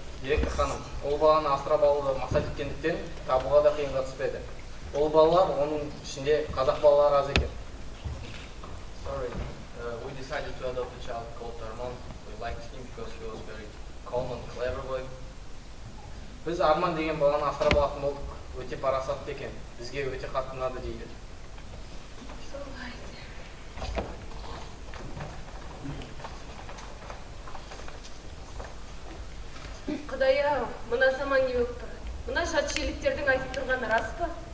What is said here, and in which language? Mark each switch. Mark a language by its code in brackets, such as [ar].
[kk] Директор ханым, ол баланы асырап алуды мақсат еткендіктен табуға да қиынға түспеді. Ол балалар оның ішінде қазақ балалары аз екен. [en] Sorry, we decided to adopt a child called Armand. We liked him because he was very calm and clever boy. [kk] Біз Арман деген баланы асырап алатын болдық. Өте парасатты екен. Бізге өте қатты ұнады дейді. Құдай-ау, мына заман не болып тұр? Мына жат желіктердің айтып тұрғаны рас па?